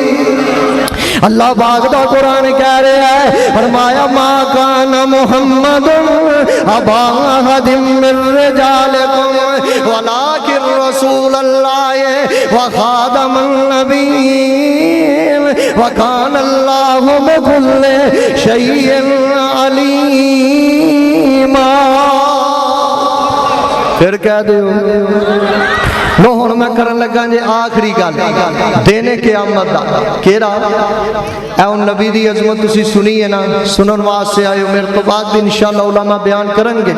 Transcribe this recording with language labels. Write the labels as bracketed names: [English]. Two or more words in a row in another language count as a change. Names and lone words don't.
[Punjabi] اللہ پاک دا قرآن کہہ رہا ہے فرمایا [Arabic] ما كان محمد أبا أحد من رجالكم ولكن رسول الله وخاتم النبيين وكان الله بكل شيء عليما. [Punjabi] پھر کہہ دو لو ہن میں کرن لگا جے آخری گل دینے قیامت دا کیہڑا اے ہن نبی دی عظمت تسی سنی ہے نا سنن واسطے آیو میرے تو بعد بھی ان شاء اللہ علماء بیان کرنگے.